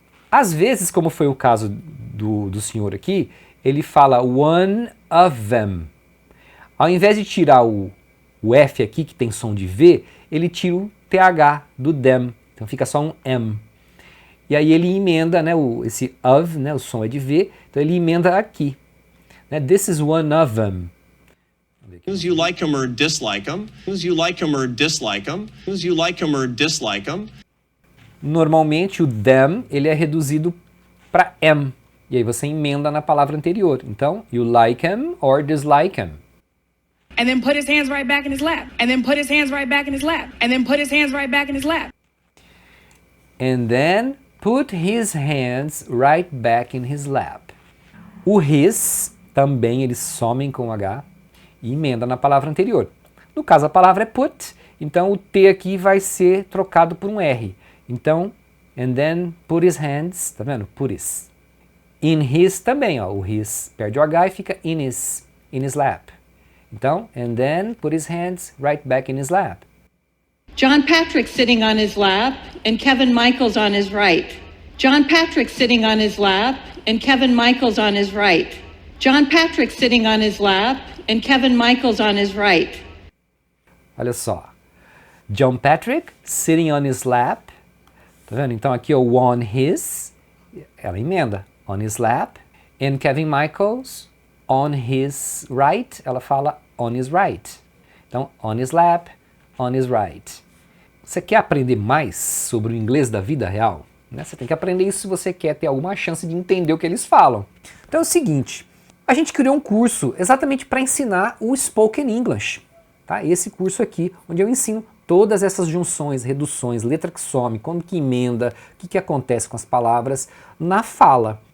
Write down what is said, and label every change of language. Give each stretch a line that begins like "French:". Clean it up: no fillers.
Portuguese: Às vezes, como foi o caso do senhor aqui, ele fala
English: one of them.
Portuguese: Ao invés de tirar o F aqui, que tem som de V, ele tira o TH do them. Então fica só um M. E aí ele emenda, né, esse of, né, o som é de V, então ele emenda aqui. Né,
English: this is one of them. You like him or dislike him. You like him or dislike him. You like him or dislike him.
Portuguese: Normalmente o them ele é reduzido para M. E aí você emenda na palavra anterior. Então,
English: you like him or dislike him. And then put his hands right back in his lap. And then put his hands right back in his lap. And then put his hands right back in his lap. And then put his hands right back in his lap.
Portuguese: O his também eles somem com H e emenda na palavra anterior. No caso a palavra é put, então o T aqui vai ser trocado por um R. Então,
English: and then put his hands,
Portuguese: tá vendo?
English: Put his.
Portuguese: In his também, ó, o his perde o H e fica
English: in his lap.
Portuguese: Então,
English: and then put his hands right back in his lap. John Patrick sitting on his lap and Kevin Michaels on his right. John Patrick sitting on his lap and Kevin Michaels on his right. John Patrick sitting on his lap and Kevin Michaels on his right.
Portuguese: Olha só.
English: John Patrick sitting on his lap.
Portuguese: Tá vendo? Então aqui o on his, ela emenda.
English: On his lap. And Kevin Michaels on his right,
Portuguese: ela fala
English: on his right.
Portuguese: Então,
English: on his lap, on his right.
Portuguese: Você quer aprender mais sobre o inglês da vida real? Né? Você tem que aprender isso se você quer ter alguma chance de entender o que eles falam. Então é o seguinte, a gente criou um curso exatamente para ensinar o Spoken English. Tá? Esse curso aqui, onde eu ensino todas essas junções, reduções, letra que some, quando que emenda, o que acontece com as palavras na fala.